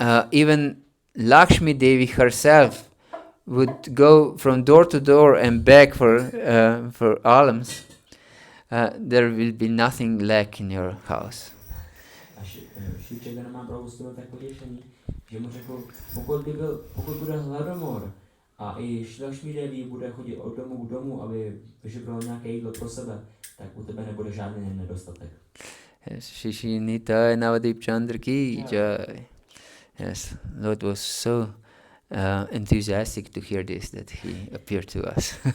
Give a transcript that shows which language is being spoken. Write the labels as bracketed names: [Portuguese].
[English] Even Lakshmi Devi herself would go from door to door and beg for alms, there will be nothing lack in your house. [Czech] Šri Caitanya Mahaprabhu z toho tak potěšení, že mu řekl, pokud bude hladomor a i Lakshmi Devi bude chodit od domu k domu, aby vyžebral nějaké jídlo pro sebe, tak u tebe nebude žádný nedostatek. [English] Yes, Shishi Nitai Navadip Chandra ki jai. Yes, Lord was so enthusiastic to hear this that he appeared to us.